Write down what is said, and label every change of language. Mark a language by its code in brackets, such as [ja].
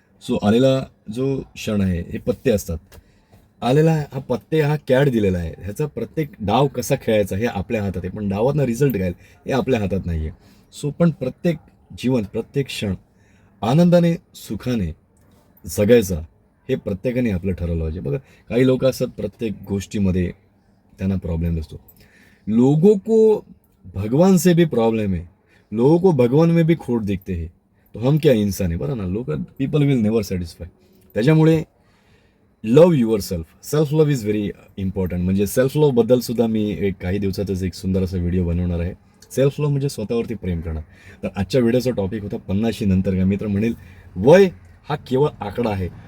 [mr] So आलेला जो क्षण आहे, हे पत्ते असतात. आलेला हा पत्ते, हा कॅड दिलेला आहे, ह्याचा प्रत्येक डाव कसा खेळायचा हे आपल्या हातात आहे, पण डावातनं रिझल्ट काय हे आपल्या हातात नाही आहे. सो पण प्रत्येक जीवन, प्रत्येक क्षण आनंदाने, सुखाने जगायचा हे प्रत्येकाने आपलं ठरवलं पाहिजे. बघा, काही लोक असतात प्रत्येक गोष्टीमध्ये त्यांना प्रॉब्लेम असतो. [hi] लोगों को भगवान से भी प्रॉब्लेम है, लोगों को भगवान में भी खोट दिखते हैं, तो हम क्या इंसान आहे. [mr] बरं ना, [en] People will never satisfy. [mr] त्याच्यामुळे [en] Love yourself love is very important. [mr] म्हणजे सेल्फ लव्ह बद्दल सुद्धा मी एक काही दिवसातच एक सुंदर असा व्हिडिओ बनवणार आहे. सेल्फ लव्ह म्हणजे स्वतःवरती प्रेम करणं. तर आजच्या व्हिडिओचा टॉपिक होता 50शी नंतर का. मी तर म्हणेल, वय हा केवळ आकडा आहे.